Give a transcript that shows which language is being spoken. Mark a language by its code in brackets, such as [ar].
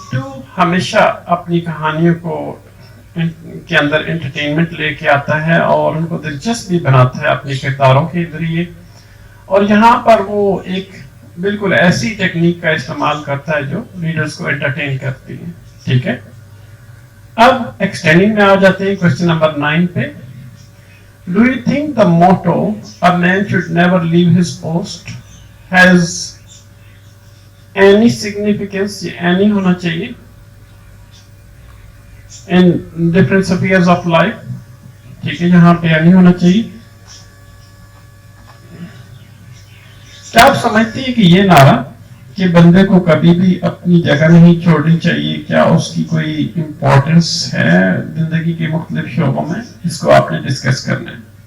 [ur] تو ہمیشہ اپنی کہانیوں کو کے اندر انٹرٹینمنٹ لے کے آتا ہے اور ان کو دلچسپ بھی بناتا ہے اپنے کرداروں کے ذریعے، اور یہاں پر وہ ایک بالکل ایسی ٹیکنیک کا استعمال کرتا ہے جو ریڈرز کو انٹرٹین کرتی ہے. ٹھیک ہے، اب ایکسٹینڈنگ میں آ جاتے ہیں کوشچن نمبر 9 پہ. [en] Do you think the motto a man should never leave his post has any significance؟ [ur] یہ any ہونا چاہیے [en] in different spheres of life. [ur] ٹھیک ہے، یہاں پہ any ہونا چاہیے. کیا آپ سمجھتے ہیں کہ یہ نعرہ کہ بندے کو کبھی بھی اپنی جگہ نہیں چھوڑنی چاہیے، کیا اس کی کوئی امپورٹنس ہے زندگی کے مختلف شعبوں میں؟ اس کو آپ نے ڈسکس کرنا ہے.